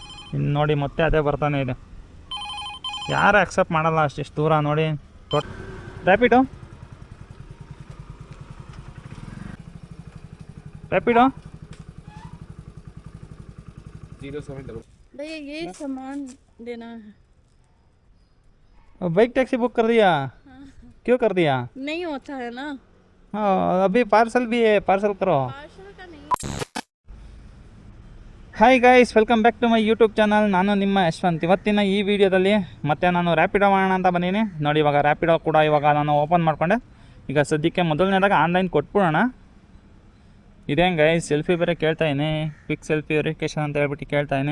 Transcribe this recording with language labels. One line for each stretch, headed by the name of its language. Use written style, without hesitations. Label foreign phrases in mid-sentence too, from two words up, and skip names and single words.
Kannada: ಇನ್ನು ನೋಡಿ ಮತ್ತೆ ಅದೇ ಬರ್ತಾನೆ ಇದೆ. ಯಾರು ಆಕ್ಸೆಪ್ಟ್ ಮಾಡಲ್ಲ ಅಷ್ಟಿಷ್ಟು ದೂರ ನೋಡಿ. ರ್ಯಾಪಿಡೋ ರ್ಯಾಪಿಡೋ
Hindi: भैया ये सामान देना है।
English: bike taxi
Hindi: बुक कर दिया? क्यों कर दिया? नहीं होता है ना। हाँ अभी पार्सल भी है, पार्सल करो। पार्सल का नहीं।
English: Hi guys, welcome back to my YouTube channel.
Kannada: ನಾನು ನಿಮ್ಮ ಯಶವಂತ್. ಇವತ್ತಿನ ಈ ವಿಡಿಯೋದಲ್ಲಿ ಮತ್ತೆ ನಾನು ರ್ಯಾಪಿಡೋ ಮಾಡೋಣ ಅಂತ ಬಂದೀನಿ. ನೋಡಿ ಇವಾಗ ರ್ಯಾಪಿಡೋ ಕೂಡ ಇವಾಗ ನಾನು ಓಪನ್ ಮಾಡ್ಕೊಂಡೆ. ಈಗ ಸದ್ಯಕ್ಕೆ ಮೊದಲನೇದಾಗ ಆನ್ಲೈನ್ ಕೊಟ್ಬಿಡೋಣ. ಇದೇನು ಗೈಸ್, ಸೆಲ್ಫಿ ಬೇರೆ ಕೇಳ್ತಾಯಿನಿ,
English: quick selfie verification
Kannada: ಅಂತ ಹೇಳ್ಬಿಟ್ಟು ಕೇಳ್ತಾಯಿನಿ.